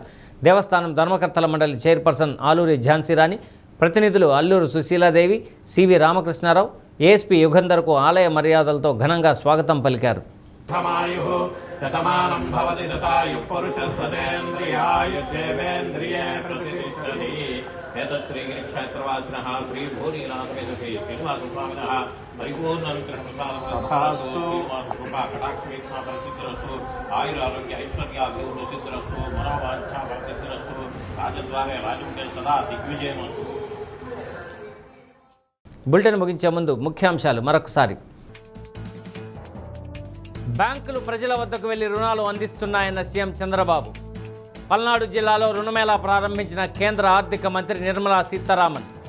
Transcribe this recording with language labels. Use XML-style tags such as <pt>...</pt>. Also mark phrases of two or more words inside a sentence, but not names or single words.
<te>దేవస్థానం ధర్మకర్తల మండలి చైర్పర్సన్ ఆలూరి ఝాన్సీరాణి, ప్రతినిధులు అల్లూరు సుశీలాదేవి, సివి రామకృష్ణారావు, ఏఎస్పీ యుగంధర్కు ఆలయ మర్యాదలతో ఘనంగా స్వాగతం పలికారు.</te> <sa>శతమానం భవతి శతాయుః పురుషः సతేంద్రియాయుష్యేవేంద్రియే ప్రతిష్టతి. एतत् श्रीगिरिक्षेत्रवासिनः श्रीभूरीनाथवेदके श्रीनिवासस्वामिनः परिपूर्णविग्रहप्रसादमस्तु. श्रीनिवासकृपाकटाक्षवीक्षणाफलसिद्धिरस्तु. आयुरारोग्य ऐश्वर्याभिवृद्धिसिद्धिरस्तु. मनोवाञ्छाफलसिद्धिरस्तु. राजद्वारे राजमुखे सदा దిగ్విజయమస్తు.</sa> <te>బులెటిన్ ముగించే ముందు ముఖ్యాంశాలు మరొకసారి. బ్యాంకులు ప్రజల వద్దకు వెళ్లి రుణాలు అందిస్తున్నాయన్న సీఎం చంద్రబాబు. పల్నాడు జిల్లాలో రుణమేళా ప్రారంభించిన కేంద్ర ఆర్థిక మంత్రి నిర్మలా సీతారామన్.</te>